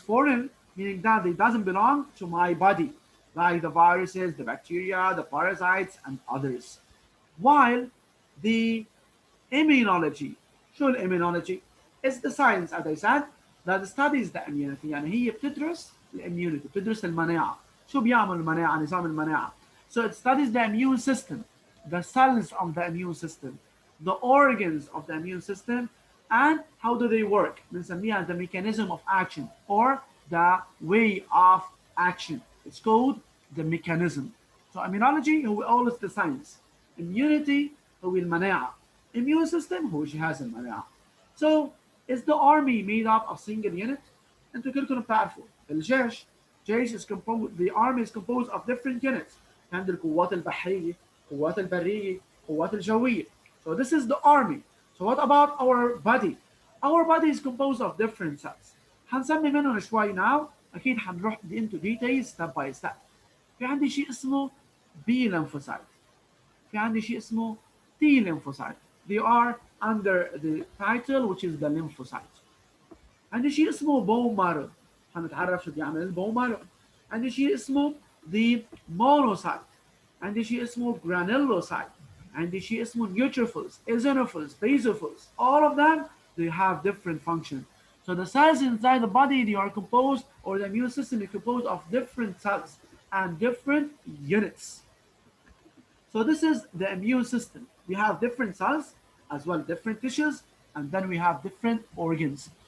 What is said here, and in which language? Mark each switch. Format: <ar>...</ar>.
<en>Foreign meaning that it doesn't belong to my body, like the viruses, the bacteria, the parasites, and others. While the immunology,</en> <ar>شو الاميونولوجي؟</ar> <en>It's the science as I said that studies the immunity.</en> <ar>يعني هي بتدرس الاميونيتي، بتدرس المناعة. شو بيعمل المناعة؟ نظام المناعة.</ar> <en>So it studies the immune system, the cells of the immune system, the organs of the immune system, and how do they work.</en> <ar>بنسميها</ar> <en>the mechanism of action or the way of action. It's called the mechanism. So immunology هو always the science.</en> <ar>Immunity هو المناعة. Immune system هو جهاز المناعة.</ar> <en>So is the army made up of single unit?</en> <ar>انتوا كلكم بتعرفوا الجيش جيش</ar> <en>is composed, the army is composed of different units.</en> <ar>عند القوات البحرية، القوات البرية، القوات الجوية.</ar> <en>So this is the army. So what about our body? Our body is composed of different cells.</en> <ar>هنسمي منهم شوي now. أكيد حنروح</ar> <en>into details step by step.</en> <ar>في عندي شيء اسمه B lymphocyte. في عندي شيء اسمه T lymphocyte.</ar> <en>They are under the title which is the lymphocyte.</en> <ar>عندي شيء اسمه bone marrow. هنتعرف شو بيعمل البون marrow. عندي شيء اسمه the monocyte. عندي شيء اسمه granulocyte. عندي شيء اسمه</ar> <en>neutrophils, eosinophils, basophils. All of them, they have different functions. So the cells inside the body, they are composed, or the immune system is composed of different cells and different units. So this is the immune system. We have different cells as well, different tissues, and then we have different organs.</en>